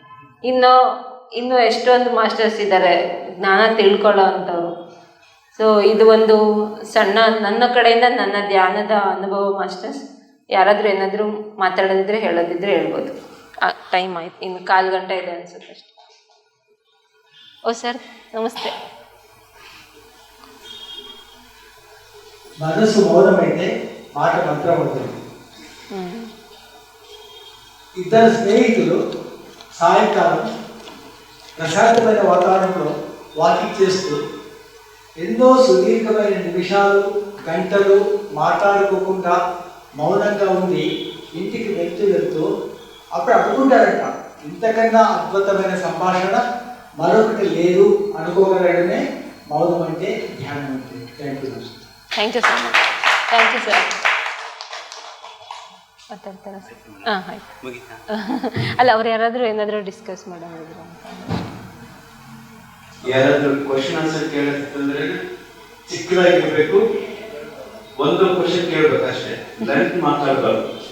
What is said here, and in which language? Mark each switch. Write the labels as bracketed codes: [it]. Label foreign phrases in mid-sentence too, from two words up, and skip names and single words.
[kn] ಇನ್ನೂ ಎಷ್ಟೊಂದು ಮಾಸ್ಟರ್ಸ್ ಇದ್ದಾರೆ ಜ್ಞಾನ ತಿಳ್ಕೊಳ್ಳೋ ಅಂಥವ್ರು. ಸೊ ಇದು ಒಂದು ಸಣ್ಣ ನನ್ನ ಕಡೆಯಿಂದ ನನ್ನ ಧ್ಯಾನದ ಅನುಭವ ಮಾಸ್ಟರ್ಸ್. ಯಾರಾದರೂ ಏನಾದರೂ ಮಾತಾಡೋದಿದ್ರೆ ಹೇಳೋದಿದ್ರೆ ಹೇಳ್ಬೋದು. ಟೈಮ್ ಆಯ್ತು, ಇನ್ನು 1/4 ಗಂಟೆ ಇದೆ ಅನ್ಸುತ್ತೆ ಅಷ್ಟೆ. ಓ ಸರ್ ನಮಸ್ತೆ. [te] మనసు మౌనమైతే మాట మంత్రం అవుతుంది. ఇద్దరు స్నేహితులు సాయంకాలం ప్రశాంతమైన వాతావరణంలో వాకింగ్ చేస్తూ ఎన్నో సుదీర్ఘమైన నిమిషాలు గంటలు మాట్లాడుకోకుండా మౌనంగా ఉండి ఇంటికి వెళ్తూ అప్పుడు అనుకుంటారట, ఇంతకన్నా అద్భుతమైన సంభాషణ మరొకటి లేదు అనుకోగలడమే మౌనం అంటే ధ్యానం అంటే. [en] thank you. thank you so much. thank you sir. [kn] ಮಾತಾಡ್ತಾರ ಸರ್? ಹಾಂ ಆಯ್ತು. ಅಲ್ಲ ಅವ್ರು ಯಾರಾದರೂ ಏನಾದರೂ ಡಿಸ್ಕಸ್ ಮಾಡೋದಿದ್ರು ಅಂತ. ಯಾರಾದರೂ [en] question answer [kn] ಕೇಳೋದಂದ್ರೆ ಚಿಕ್ಕದಾಗಿರ್ಬೇಕು, ಒಂದು ಕ್ವಶನ್ ಕೇಳಬೇಕು ಅಷ್ಟೇ, ಡೈರೆಕ್ಟ್ ಮಾತಾಡಬಾರ್ದು.